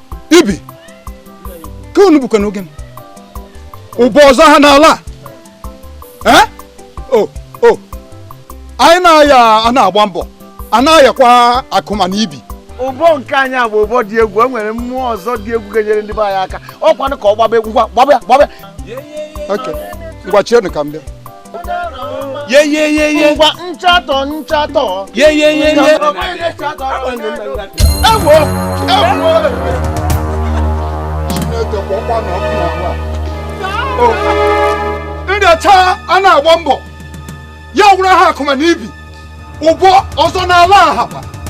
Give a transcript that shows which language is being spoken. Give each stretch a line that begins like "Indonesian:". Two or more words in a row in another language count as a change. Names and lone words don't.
Igbo: Ibi. Ka unu bụkwa n'oge m? Ụbọ ọzọ ha n'ala a. Eh? Oh, oh. Anyị na-aya, a na-agba mbọ. A na-ayakwa akụma na ibi. Ụbọ nke anyị a bụ ụbọ dị egwu. E nwere mmụọ ọzọ dị egwu ga-enyere ndị be anyị aka. Ọ kwanụ ka ọ gbaba egwu, ngwa, gbaba ya, gbaba ya. Ok. Ngwa, chienụ ka m bịa. Ye, ye, ye, ye. Ngwa, nchatọ, nchatọ. Ye, ye, ye, ye. Ngwa, Ewo! Ewo! Chineke, kwa ọkwa na ọkụ na ahụ a. O, ndị ọcha a na-agba mbọ. Ya wụrụ ha akụma na ibi. Ụbọ ọzọ n'ala ahaba.